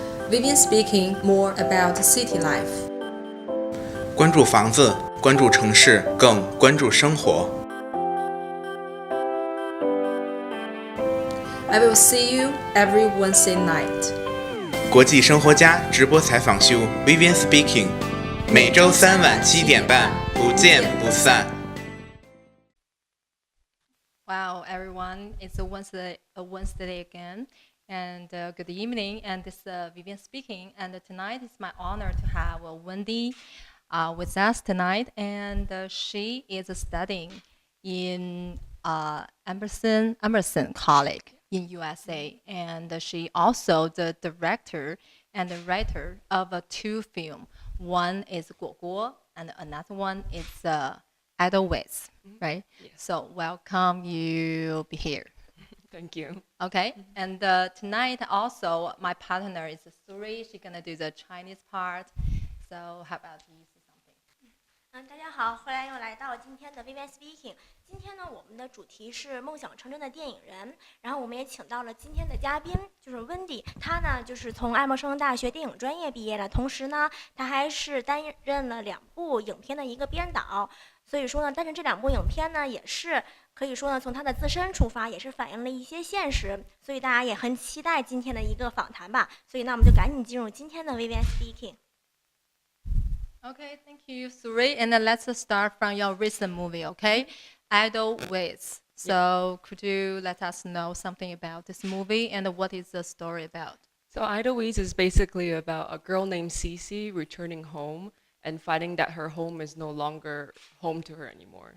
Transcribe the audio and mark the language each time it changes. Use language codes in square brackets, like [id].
[en] Vivian speaking more about city life. [zh] 关注房子，关注城市，更关注生活。 [en] I will see you every Wednesday night. [zh] 国际生活家直播采访秀 Vivian speaking， 每周3晚7点半，不见不散。 [en] Wow, everyone! It's a Wednesday again, and good evening. And this is Vivian speaking. And tonight it's my honor to have Wendy with us tonight, and she is studying in Emerson College in USA, and she also the director and the writer of 2 films. One is 果果, and another one is Edelweiss, right? Yes. So welcome you be here. Thank you. Okay, and tonight also my partner is Suri. She's gonna do the Chinese part. So how about you say something? [zh] 大家好，欢迎又来到今天的 Vivian Speaking。今天呢，我们的主题是梦想成真的电影人，然后我们也请到了今天的嘉宾，就是 Wendy。她呢，就是从爱默生大学电影专业毕业的，同时呢，她还是担任了2部影片的一个编导。所以说呢，但是这2部影片呢，也是可以说呢，从她的自身出发，也是反映了一些现实。所以大家也很期待今天的一个访谈吧。所以呢，我们就赶紧进入今天的 Vivian Speaking。 [en] Okay, thank you, Suri. And then let's start from your recent movie, okay? Edelweiss. So could you let us know something about this movie and what is the story about? So Edelweiss is basically about a girl named Cece returning home and finding that her home is no longer home to her anymore.